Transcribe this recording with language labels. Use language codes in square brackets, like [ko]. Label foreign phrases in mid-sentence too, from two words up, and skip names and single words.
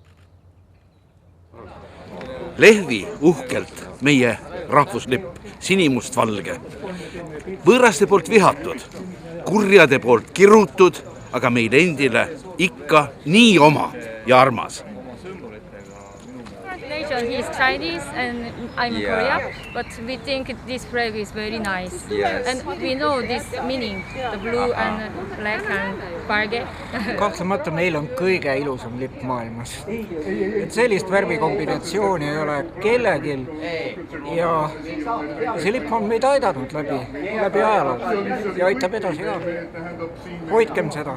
[et] Lehvi uhkelt meie rahvuslipp, sinimustvalge. Võõraste poolt vihatud, kurjade poolt kirutud, aga meile endile ikka nii oma ja armas. [en] He is Chinese and I'm Korea, but we think this flag is very nice. Yes. And we know this meaning, the blue and black and valge. [et] Kahtlemata meil on kõige ilusam lipp maailmas. Et sellist värvikombinatsiooni ei ole kellegil ja see lipp on meid aidanud läbi ajaloo ja aitab edasi ka. Hoidkem seda.